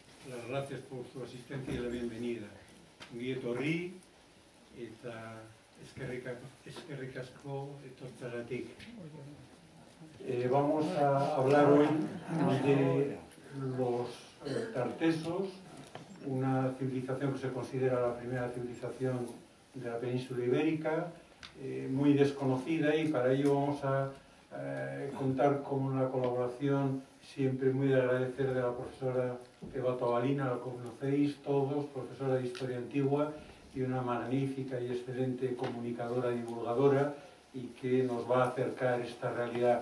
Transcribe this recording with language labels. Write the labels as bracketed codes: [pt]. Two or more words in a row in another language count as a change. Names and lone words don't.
[es] las gracias por su asistencia y la bienvenida. [eu] Ongi etorri eta eskerrik asko etortzeagatik. [es] Vamos a hablar hoy de los tartesos, una civilización que se considera la primera civilización de la península ibérica, muy desconocida, y para ello vamos a contar con una colaboración siempre muy de agradecer de la profesora Eva Tobalina, la conocéis todos, profesora de Historia Antigua y una magnífica y excelente comunicadora, divulgadora, y que nos va a acercar esta realidad.